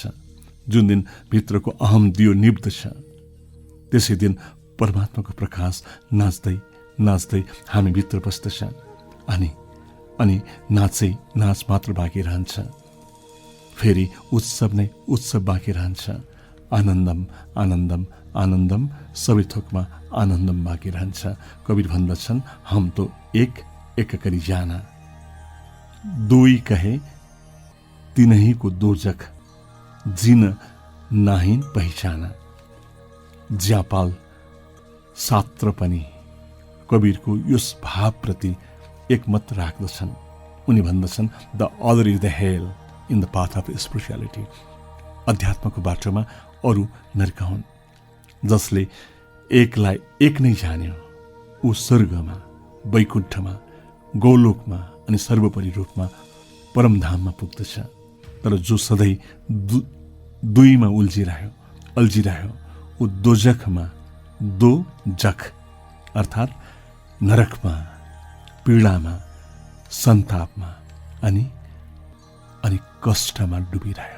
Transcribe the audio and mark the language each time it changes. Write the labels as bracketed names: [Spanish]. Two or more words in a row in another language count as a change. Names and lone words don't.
[Nepali] जुन दिन भित्रको अहम दियो निब्दछ त्यसै दिन परमात्माको प्रकाश नाच्दै नाच्दै हामी भित्र बस्दछ अनि नाच मात्र बाँकी रहन्छ। फेरि उत्सव नै उत्सव बाँकी रहन्छ। आनन्दम आनन्दम आनन्दम, सबै थोकमा आनन्दम बाँकी रहन्छ। कबीर भन्दछन्, [Hindi] हम तो एक एक करी जाना, दुई कहे तिनही को दोजख, जिन नाहिन पहिचाना। [Nepali] ज्यापाल सात्र पनि कबीरको यस भावप्रति एकमत राख्दछन्। उनी भन्दछन्, [English] the other is the hell in the path of spirituality. [Nepali] अध्यात्मको बाटोमा अरू नरक हुन्। जसले एकलाई एक नै जान्यो ऊ स्वर्गमा, वैकुण्ठमा, गोलोकमा अनि सर्वोपरि रूपमा परमधाममा पुग्दछ। तर जो सधैँ दुईमा अल्झिरह्यो ऊ दोजखमा, दोजख अर्थात् नरकमा, पीडामा, सन्तापमा अनि कष्टमा डुबिरह्यो।